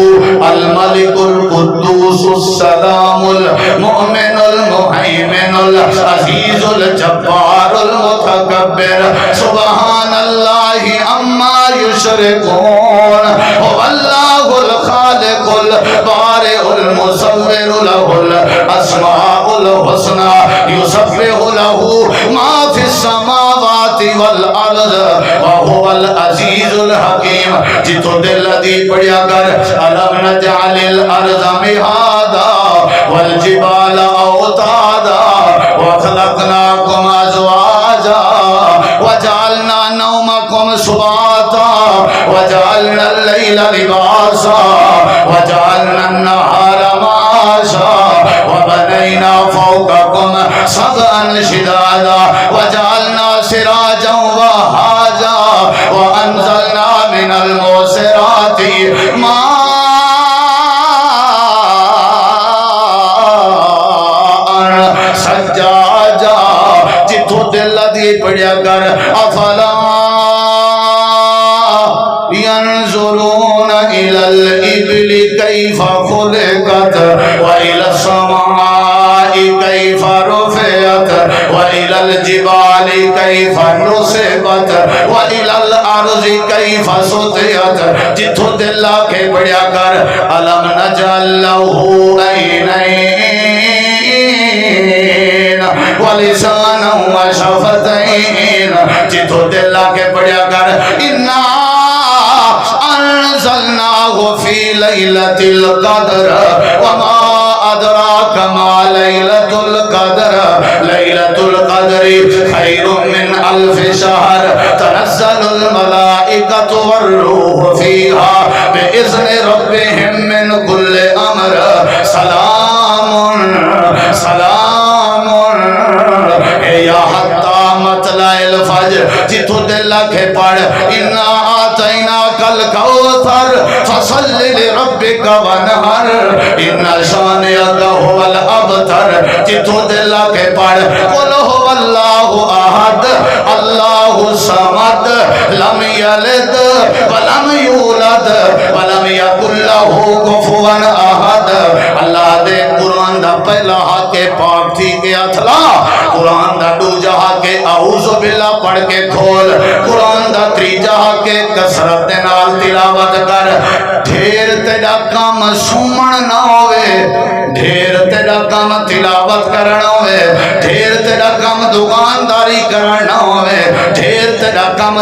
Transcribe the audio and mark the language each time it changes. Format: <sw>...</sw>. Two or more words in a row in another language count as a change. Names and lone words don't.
<ar>الملك القدوس السلام المؤمن المهيمن العزيز الجبار المتكبر سبحان الله عما يشركون هو الله الخالق البارئ المصور له الأسماء الحسنى يسبح له ما في السماوات والأرض وهو العزيز الحكيم</ar> <pa>جتو دل دی پڑھیا کر</pa> <ar>ألم نجعل الأرض مهادا والجبال أوتادا وخلقناكم أزواجا وجعلنا نومكم سباتا وجعلنا الليل لباسا وجعلنا النهار معاشا وبنينا فوقكم سبعا شدادا وجعلنا سراجا وهاجا وأنزلنا من المعصرات ماء سجاجا</ar> <pa>جتو دل دی پڑھیا کر</pa> <ar>افلا ينظرون إلى الإبل كيف خلقت وإلى السماء كيف رفعت وإلى الجبال كيف نصبت وإلى الأرض كيف سطحت</ar> <pa>جتو دل کے پڑھیا کر</pa> <ar>ألم نجعل له عينين ولسانا وشفتين</ar> <pa>جتو دل کے پڑھیا کر</pa> <ar>إنا أنزلناه في ليلة القدر وما أدراك ما ليلة القدر ليلة القدر خير من ألف شهر تنزل الملائكة والروح فيها بإذن ربهم من كل أمر سلام سلام يا حتى مطلع الفجر</ar> <pa>جتو دل کے پڑھ</pa> <ar>إنا آتيناك الكوثر فصل لربك وانحر إن شانئك هو الأبتر</ar> <pa>جتو دل کے پڑھ</pa> <ar>قل هو الله أحد الله الصمد لم يلد ولم يولد ولم يكن له كفوا أحد</ar> <pa>اللہ دے قرآن دا پہلا حق پاک تھی کے اتلا قرآن دا دوجا حق</pa> <ar>اعوذ باللہ</ar> <pa>پڑھ کے کھول قرآن دا تریجا حق کثرت دے نال تلاوت کر ڈھیر تیرا کام سومن نہ ہوئے ڈھیر تیرا کام تلاوت کرنا ہوئے ڈھیر تیرا کام دکانداری کرنا ہوئے ڈھیر تیرا کام</pa>